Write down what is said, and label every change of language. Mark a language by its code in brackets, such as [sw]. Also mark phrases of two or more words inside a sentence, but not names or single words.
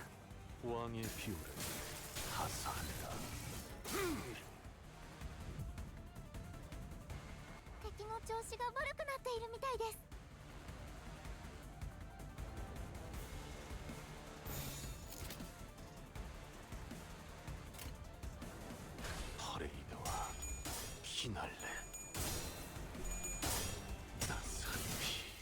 [ko] 왕의 비호를 하사한다. [ja] 敵の調子が悪くなっているみたいです。 [ko] 퍼레이드와 피날레. 따스한 피.